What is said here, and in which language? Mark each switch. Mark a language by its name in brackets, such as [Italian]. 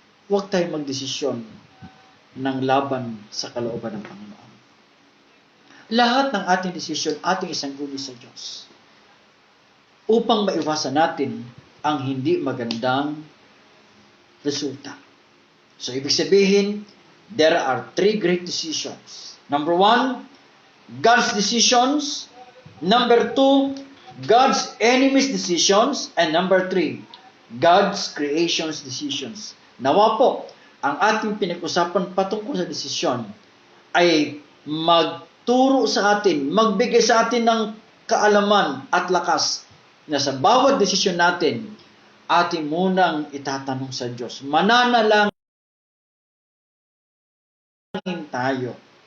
[Filipino] Huwag tayong magdesisyon ng laban sa kalooban ng Panginoon. Lahat ng ating desisyon, ating isangguni sa Diyos. Upang maiwasan natin ang hindi magandang resulta. [English] So, [Filipino] ibig sabihin, [English] there are three great decisions. Number one, God's decisions. Number two, God's enemies' decisions. And number three, God's creation's decisions. [Filipino] Nawa po, ang ating pinag-usapan patungkol sa desisyon ay magturo sa atin, magbigay sa atin ng kaalaman at lakas na sa bawat desisyon natin, ating munang itatanong sa Diyos. Mananalangin tayo.